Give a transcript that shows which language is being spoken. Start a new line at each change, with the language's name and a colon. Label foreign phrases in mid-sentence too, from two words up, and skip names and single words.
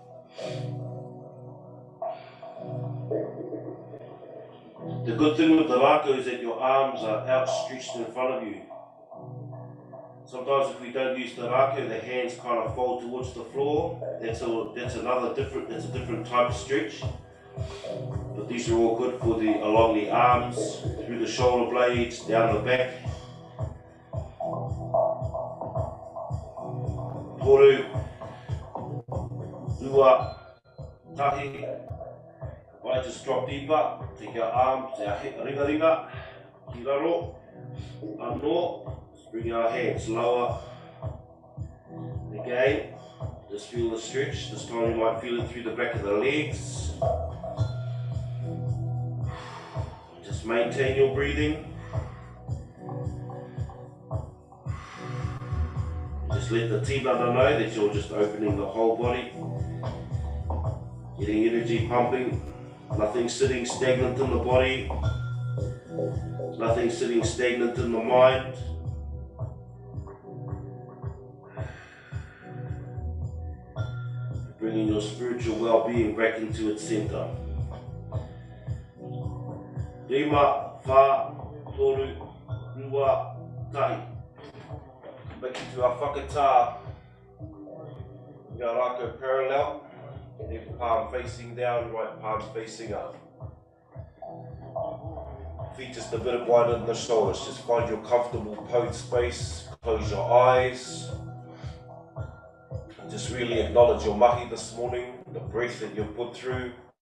English: The good thing with the Rākau is that your arms are outstretched in front of you. Sometimes if we don't use the Rākau, the hands kind of fold towards the floor. That's a different type of stretch. But these are all good for along the arms, through the shoulder blades, down the back.
Māori: Toru, ua, tahi.
English: I just drop deeper, take our arms, our
Māori: ringa, hiraro, anō.
English: Bring our hands lower. Again, just feel the stretch. This time you might feel it through the back of the legs. Just maintain your breathing. Just let the tinana know that you're just opening the whole body. Getting energy pumping. Nothing sitting stagnant in the body. Nothing sitting stagnant in the mind. Bringing your spiritual well-being back into its center.
Māori: Rima, whā, toru, ua, tahi.
English: Back into our whakatā.
Māori: Ngā Rākau
English: parallel. Left palm facing down, right palm facing up. Feet just a bit wider than the shoulders. Just find your comfortable pose space. Close your eyes. Just really acknowledge your mahi this morning, the breath that you've put through.